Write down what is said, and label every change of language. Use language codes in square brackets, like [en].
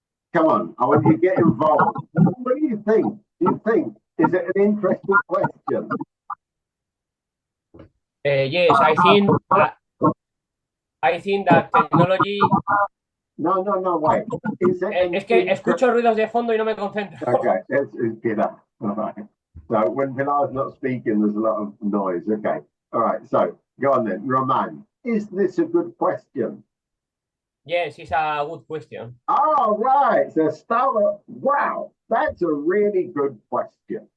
[en] Come on, I want you to get involved. What do you think? Is it an interesting question? yes, I think that technology. No, wait. Is it [es] Es que escucho ruidos de fondo y no me concentro. [en] Okay, let's get up. All right. So when Pilar's not speaking, there's a lot of noise. Okay. All right. So go on then. Roman, is this a good question? Yes, it's a good question. All right. So Stella, wow, that's a really good question.